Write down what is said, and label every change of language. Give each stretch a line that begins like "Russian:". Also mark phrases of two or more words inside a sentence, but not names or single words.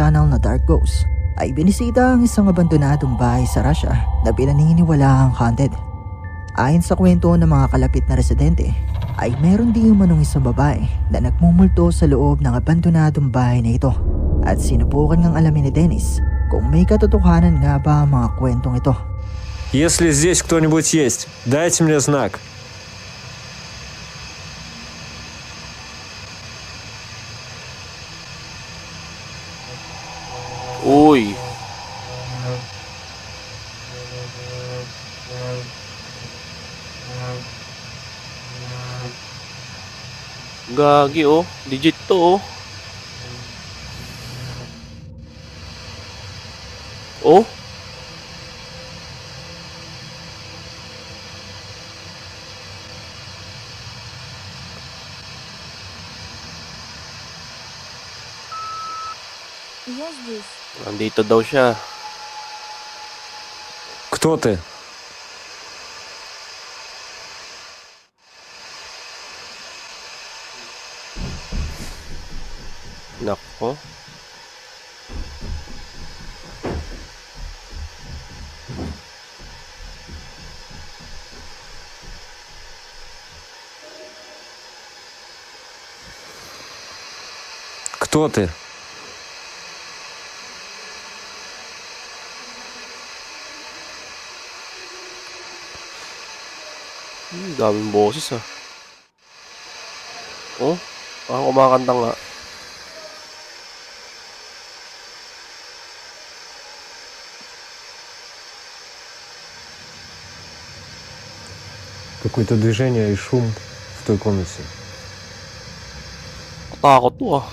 Filipino: channel na Dark Ghost, ay binisita ang isang abandonadong bahay sa Russia na pinaniniwalaang haunted. Ayon sa kwento ng mga kalapit na residente, ay meron din manong isang babae na nagmumulto sa loob ng abandonadong bahay na ito. At sinubukan ngang alamin ni Dennis kung may katotohanan nga ba ang mga kwentong ito.
Russian: Если здесь кто-нибудь есть, дайте мне знак.
Filipino: Uy, gagi oh, legit to oh. Oh,
Russian: Я здесь.
Filipino: nandito daw siya.
Russian: Кто ты?
Filipino: Nako.
Russian: Кто ты?
Filipino: Daming boses ah. Oh, parang kumakanta nga.
Russian: Какое-то движение и шум в той комнате.
Filipino: Katakot to ah.